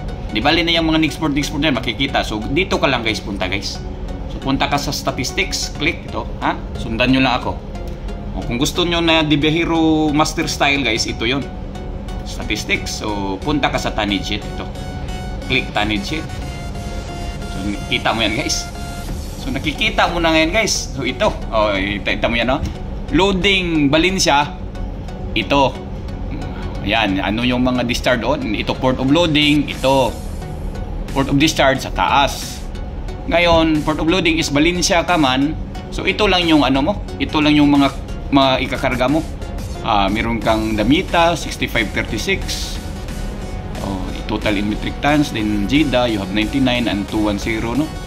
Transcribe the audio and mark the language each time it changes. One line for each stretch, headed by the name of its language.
Filipino: Di bali na yung mga export na makikita. So dito ka lang guys punta guys. So punta ka sa statistics, click ito, ha? Sundan nyo lang ako. Oh, kung gusto nyo na Dibiahero master style guys, ito yon. Statistics. So punta ka sa tonnage sheet ito. Click tonnage sheet. So kita mo yan guys. So nakikita mo na ngayon guys. So ito. Oh, kita mo yan, no? Loading Valencia. Ito. Ayan, ano yung mga discharge doon? Ito port of loading, ito port of discharge sa taas. Ngayon,
English: port of loading is Valencia
Filipino: ka man. So ito lang yung ano mo, ito lang yung mga ikakarga mo. Meron kang Damita 6536.
English: Total in metric tons, then Jeddah you have 99 and 210, no?